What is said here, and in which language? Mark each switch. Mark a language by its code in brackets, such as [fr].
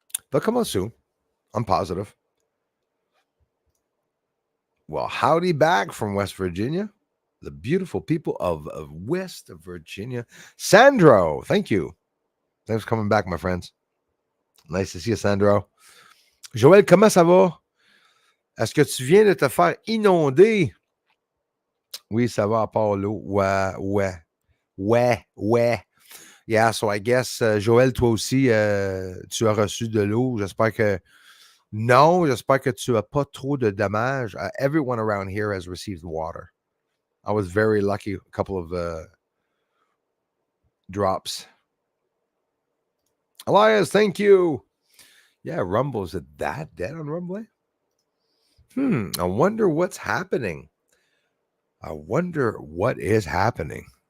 [en] They'll come out soon. I'm positive. Well, howdy back from West Virginia. the beautiful people of West Virginia. Sandro, thank you. Thanks for coming back, my friends. Nice to see you, Sandro. Joël, [fr] comment ça va? Est-ce que tu viens de te faire inonder? Oui, ça va à part l'eau. Ouais. [en] Yeah, so I guess, [fr] Joël, toi aussi, tu as reçu de l'eau. J'espère que non, j'espère que tu n'as pas trop de dommages. [en] Everyone around here has received water. I was very lucky, a couple of drops. Elias, thank you. Yeah, Rumble, is it that dead on Rumble? I wonder what's happening. I wonder what is happening.